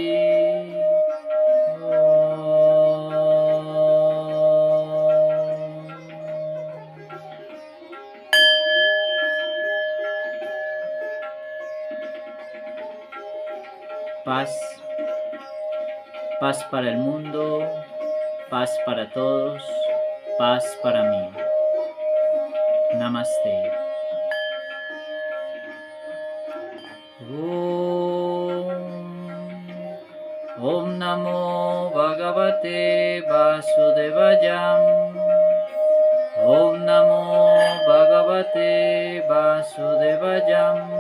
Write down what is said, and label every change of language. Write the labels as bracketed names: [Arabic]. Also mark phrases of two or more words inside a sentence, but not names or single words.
[Spanish] Paz, paz para el mundo, paz para todos, paz para mí. Namaste. [Sanskrit] ओं नमो भगवते वासुदेवाय. ओं नमो भगवते वासुदेवाय.